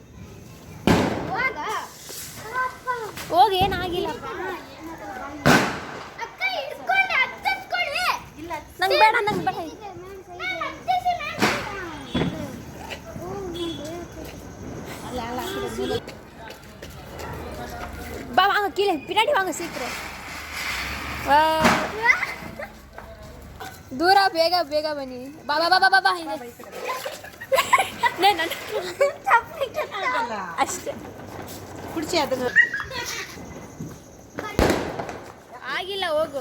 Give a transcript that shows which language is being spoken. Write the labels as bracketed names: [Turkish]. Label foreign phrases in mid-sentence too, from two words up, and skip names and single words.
[Kannada] ಹೋಗಿ, ಏನಾಗಿಲ್ಲ. ನಂಗೆ ಬೇಡ, ನಂಗೆ ಬೇಡ. ಬಾ, [Tamil] வாங்க கீழே பின்னாடி வாங்க சீக்கிரம். [Kannada] ದೂರ, ಬೇಗ ಬೇಗ ಬನ್ನಿ. ಬಾ ಬಾ ಬಾ ಬಾ ಬಾ. ಅಷ್ಟೇ ಕುಡಿಸಿ, ಅದನ್ನು ಆಗಿಲ್ಲ, ಹೋಗು.